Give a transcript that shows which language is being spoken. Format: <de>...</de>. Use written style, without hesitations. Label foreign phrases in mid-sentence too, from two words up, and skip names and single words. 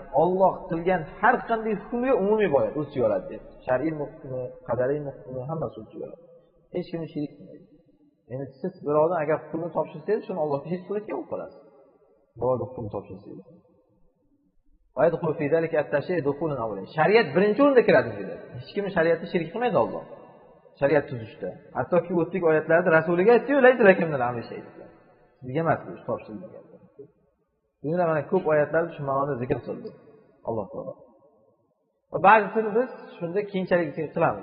<uz>Alloh qilgan har qanday hukmga umumiy bo'yat o'z ichiga oladi deyapti. Shar'iy hukmi, qadariy hukmi hammasi o'z ichiga oladi. Hech kimni sherik qilmaydi. Endi siz birovdan agar hukmni topshirsangiz, shuni Allohga sherik qilishga bo'lib qolasiz. Birovga hukmni topshirsangiz.</uz> <ar>ويدخل في ذلك التشريع دخولا أوليا.</ar> <uz>Shariat birinchi o'rinda kiradi dedi. Hech kimni shariatga sherik qilmaydi Alloh. Shariat tuzishda. Hattoki o'tdik oyatlarda rasuliga aytdi-yu,</uz> <ar>"ليس لكم الأمر شيء"</ar> <uz>dedi. Sizga emas bu topshirilgan. Bunda mana ko'p oyatlarda shu ma'noda zikr qildi. Alloh taolo. Va ba'zisini biz shunda keyinchalik qilamiz.</uz>